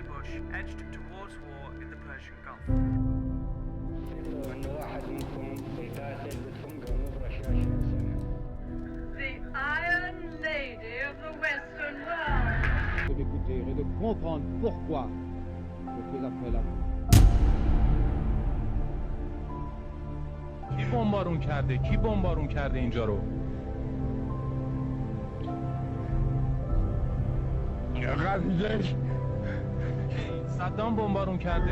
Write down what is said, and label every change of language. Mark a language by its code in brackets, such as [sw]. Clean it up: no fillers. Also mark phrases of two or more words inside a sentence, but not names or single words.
[en] Bush edged towards war in the Persian Gulf. The Iron Lady of the Western World. [fr] De l'écouter et de comprendre pourquoi je fais appel à vous. [fa] کی بمبارون کرده؟ کی بمبارون کرده اینجا رو؟ غزش صدام بمبارون کرده.